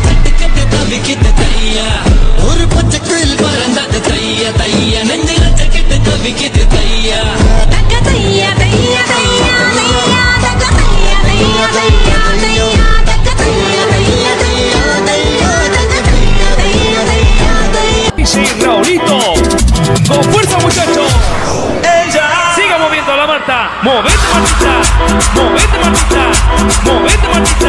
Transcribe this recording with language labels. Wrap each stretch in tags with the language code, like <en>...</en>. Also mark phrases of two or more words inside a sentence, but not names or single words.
<ta>கட்டு கட்டு தவிக்கிட்டு தையா ஒரு பச்சை குயில் பறந்தது தையா தையா நெஞ்சில கட்டு தவிக்கிட்டு தையா தக்க தையா தையா தையா தையா தக்க தையா தையா தையா தையா தக்க தையா தையா தையா தையா தக்க தையா தையா தையா தையா.</ta> <es>Sí, Raulito. Con fuerza, muchachos. Siga moviendo la mata. Movete, Martita. Movete, Martita. Movete, Martita.</es>